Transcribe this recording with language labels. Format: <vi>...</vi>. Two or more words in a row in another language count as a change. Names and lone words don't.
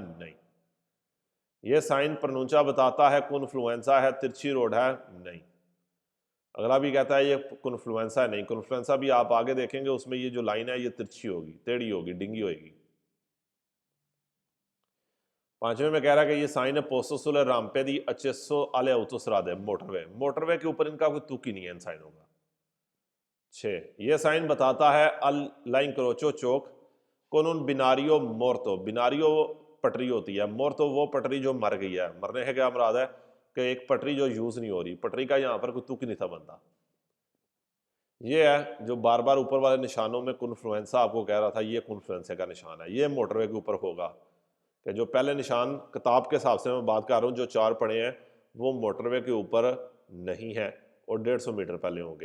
<hi>नहीं, ये साइन प्रनूंचा बताता है कॉन्फ्लुएंसा है, तिरछी रोड है। नहीं, अगला भी कहता है ये कॉन्फ्लुएंसा है। नहीं, कॉन्फ्लुएंसा भी आप आगे देखेंगे उसमें ये जो लाइन है ये तिरछी होगी, टेढ़ी होगी, डिंगी होगी। 5वें में कह रहा है कि ये साइन है</hi> <it>posto sulle rampe di accesso alle autostrade,</it> <hi>मोटरवे। मोटरवे के ऊपर इनका कोई तुक ही नहीं है इन साइनों का। 6, ये साइन बताता है</hi> <it>all'incrocio</it> <hi>चौक</hi> <it>con un binario morto।</it> <hi>बिनारियो पटरी होती है, मोर्तो वो पटरी जो मर गई है। मरने से क्या मुराद है कि एक पटरी जो यूज नहीं हो रही, पटरी का यहाँ पर कोई तुक नहीं था बनता। ये है जो बार बार ऊपर वाले निशानों में कॉन्फ्लुएंसा आपको कह रहा था, ये कॉन्फ्लुएंसा का निशान है, ये मोटरवे के ऊपर होगा। कि जो पहले निशान किताब के हिसाब से मैं बात कर रहा हूँ, जो 4 पड़े हैं वो मोटरवे के ऊपर नहीं है और 150 मीटर पहले होंगे।</hi>